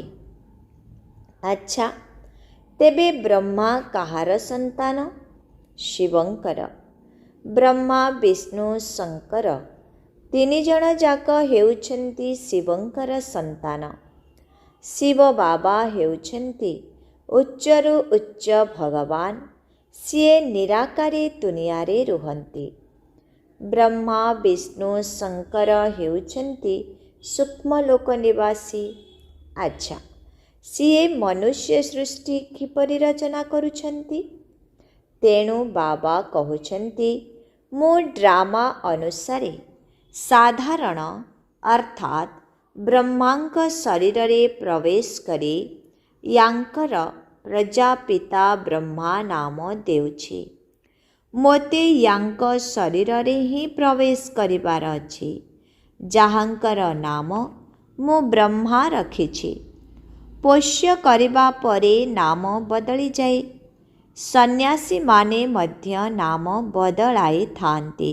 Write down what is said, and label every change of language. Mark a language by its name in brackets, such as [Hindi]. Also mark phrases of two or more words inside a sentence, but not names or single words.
[Odia] ଅଚ୍ଛା, ତେବେ ବ୍ରହ୍ମା କାହାର ସନ୍ତାନ? शिवंकर। ବ୍ରହ୍ମା ବିଷ୍ଣୁ ଶଙ୍କର ତିନି ଜଣ ଯାକ ହେଉଛନ୍ତି ଶିବଙ୍କର ସନ୍ତାନ। ଶିବ ବାବା ହେଉଛନ୍ତି ଉଚ୍ଚରୁ ଉଚ୍ଚ ଭଗବାନ। ସିଏ ନିରାକାରୀ ଦୁନିଆରେ ରୁହନ୍ତି। ବ୍ରହ୍ମା ବିଷ୍ଣୁ ଶଙ୍କର ହେଉଛନ୍ତି ସୂକ୍ଷ୍ମ ଲୋକ ନିବାସୀ। ଅଚ୍ଛା, ସିଏ ମନୁଷ୍ୟ ସୃଷ୍ଟି କିପରି ରଚନା କରୁଛନ୍ତି? ତେଣୁ ବାବା କହୁଛନ୍ତି ମୋ ଡ୍ରାମା ଅନୁସାରେ ସାଧାରଣ ଅର୍ଥାତ୍ ବ୍ରହ୍ମାଙ୍କ ଶରୀରରେ ପ୍ରବେଶ କରି ୟାଙ୍କର ପ୍ରଜାପିତା ବ୍ରହ୍ମା ନାମ ଦେଉଛି। ମୋତେ ୟାଙ୍କ ଶରୀରରେ ହିଁ ପ୍ରବେଶ କରିବାର ଅଛି, ଯାହାଙ୍କର ନାମ ମୁଁ ବ୍ରହ୍ମା ରଖିଛି। ପୋଷ୍ୟ କରିବା ପରେ ନାମ ବଦଳିଯାଏ। ସନ୍ନ୍ୟାସୀମାନେ ମଧ୍ୟ ନାମ ବଦଳାଇଥାନ୍ତି।